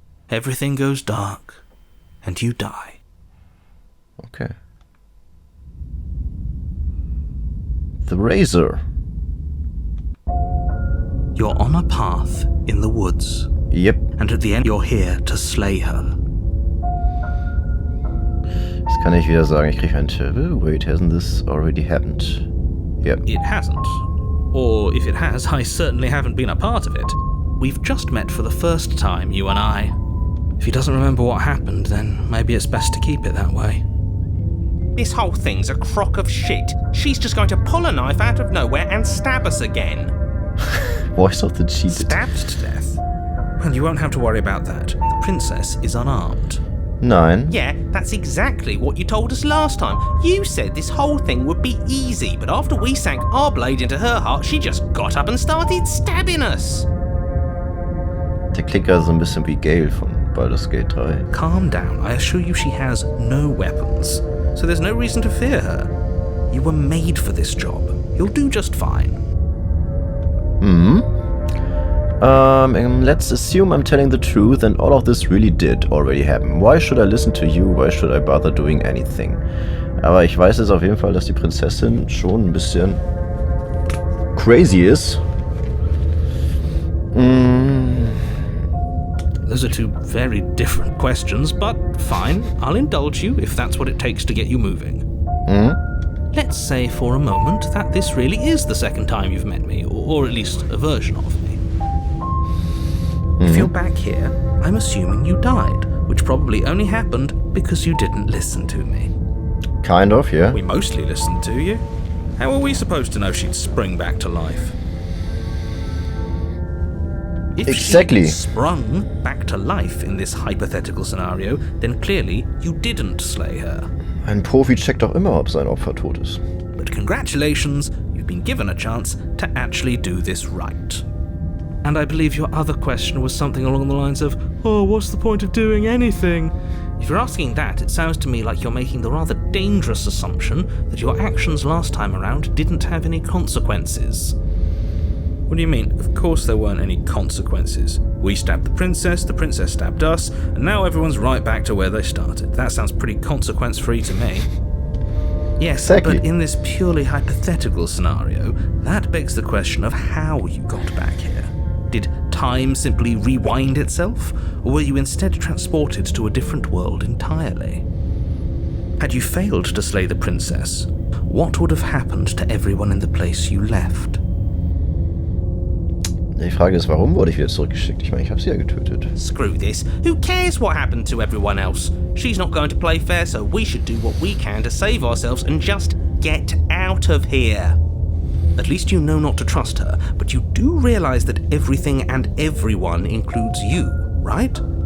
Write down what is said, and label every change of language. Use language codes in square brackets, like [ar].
[en] Everything goes dark, and you die. Okay. The razor. You're on a path in the woods. Yep. And at the end, you're here to slay her. [de] Jetzt kann ich wieder sagen, ich kriege einen Tipp. [en] Wait, hasn't this already happened? Yep. It hasn't. Or if it has, I certainly haven't been a part of it. We've just met for the first time, you and I. If he doesn't remember what happened, then maybe it's best to keep it that way. This whole thing's a crock of shit. She's just going to pull a knife out of nowhere and stab us again. Voice of the cheated. Stabbed to death? Well, you won't have to worry about that. The princess is unarmed. [de] Nein. [en] Yeah, that's exactly what you told us last time. You said this whole thing would be easy, but after we sank our blade into her heart, she just got up and started stabbing us. [de] Der klingt also so ein bisschen wie Gale von Baldur's Gate 3. [en] Calm down. I assure you she has no weapons, so there's no reason to fear her. You were made for this job. You'll do just fine. Let's assume I'm telling the truth and all of this really did already happen. Why should I listen to you? Why should I bother doing anything? [de] Aber ich weiß jetzt auf jeden Fall, dass die Prinzessin schon ein bisschen crazy ist. [en] Those are two very different questions, but fine. I'll indulge you if that's what it takes to get you moving. Let's say for a moment that this really is the second time you've met me, or at least a version of me. If you're back here, I'm assuming you died, which probably only happened because you didn't listen to me. Kind of, yeah. We mostly listened to you. How were we supposed to know she'd spring back to life? If Exactly. she sprung back to life in this hypothetical scenario, then clearly you didn't slay her. [de] Ein Profi checkt doch immer, ob sein Opfer tot ist. [en] But congratulations, you've been given a chance to actually do this right. And I believe your other question was something along the lines of, oh, what's the point of doing anything? If you're asking that, it sounds to me like you're making the rather dangerous assumption that your actions last time around didn't have any consequences. What do you mean? Of course there weren't any consequences. We stabbed the princess stabbed us, and now everyone's right back to where they started. That sounds pretty consequence-free to me. Yes, Exactly. but in this purely hypothetical scenario, that begs the question of how you got back here. Did time simply rewind itself, or were you instead transported to a different world entirely? Had you failed to slay the princess, what would have happened to everyone in the place you left? [de] Die Frage ist, warum wurde ich wieder zurückgeschickt? Ich meine, ich habe sie ja getötet. [en] Screw this. Who cares what happened to everyone else? She's not going to play fair, so we should do what we can to save ourselves and just get out of here. At least you know not to trust her, but you do realize that everything and everyone includes you, right?